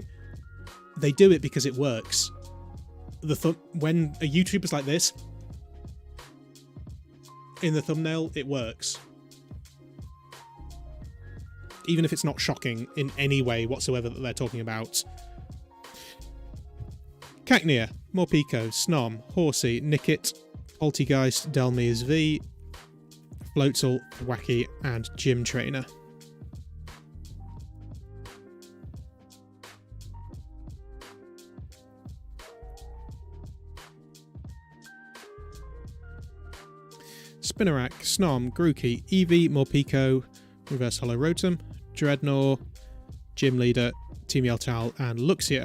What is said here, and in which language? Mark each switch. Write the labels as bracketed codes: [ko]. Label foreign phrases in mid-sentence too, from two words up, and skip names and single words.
[en] They do it because it works. When a YouTuber's like this, in the thumbnail, it works. Even if it's not shocking in any way whatsoever that they're talking about. Cacnea, Morpeko, Snom, Horsey, Nickit, Poltegeist, Delmise V, Floatzel, Wacky, and Gym Trainer. Spinarak, Snom, Grookey, Eevee, Morpeko, Reverse Hollow Rotom, Dreadnought, Gym Leader, Team Yeltal, and Luxio.